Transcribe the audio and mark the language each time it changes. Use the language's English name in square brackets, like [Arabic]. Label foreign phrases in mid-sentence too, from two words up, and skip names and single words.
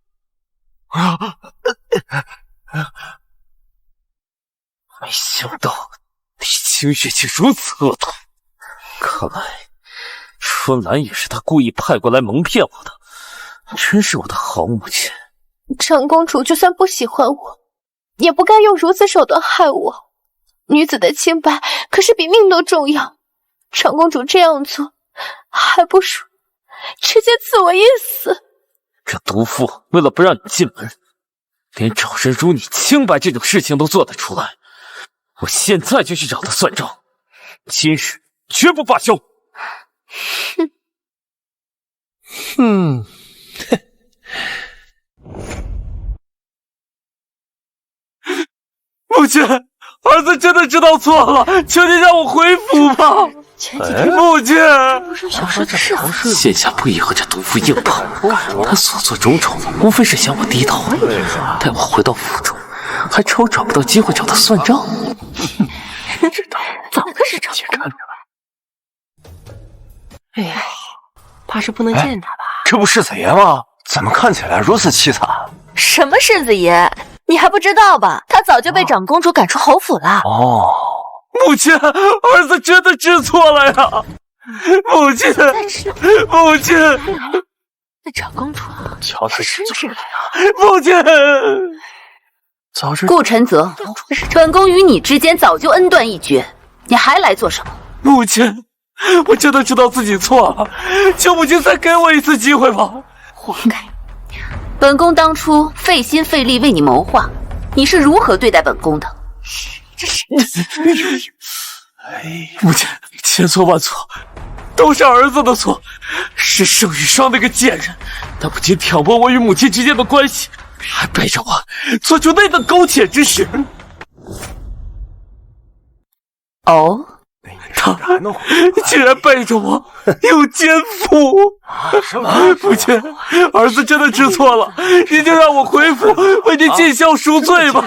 [Chinese] 没想到李清月竟如此恶毒，看来春兰也是他故意派过来蒙骗我的，真是我的好母亲。长公主就算不喜歡我，也不該用如此手段害我。女子的清白可是比命都重要，長公主這樣做，還不如直接賜我一死。這毒婦為了不讓你進門，連找人如你清白這種事情都做得出來。我現在就去找他算賬，今日絕不罷休。母親，兒子真的知道錯了，求你讓我回府吧。母親，現下不宜和這毒婦硬碰，他所做種種，無非是想我低頭。待我回到府中，還愁找不到機會找他算賬。知道，早就是找不到了。哎呀，怕是不能見他吧？這不世子爺嗎？怎麼看起來如此淒慘？什麼世子爺？你還不知道吧？他早就被長公主趕出侯府了。母親，兒子真的知錯了呀！母親，母親，那長公主瞧他是不是來啊？母親，早知顧承澤，本宮與你之間早就恩斷義絕，你還來做什麼？母親，我真的知道自己錯了，求母親再給我一次機會吧。活該！本宮當初費心費力為你謀劃，你是如何對待本宮的？這是母親，千錯萬錯，都是兒子的錯，是盛雨霜那個賤人，他不僅挑撥我與母親之間的關係，還背着我做出那等苟且之事。哦，他竟然背着我有奸夫！母親，兒子真的知錯了，您就讓我回府為您盡孝贖罪吧。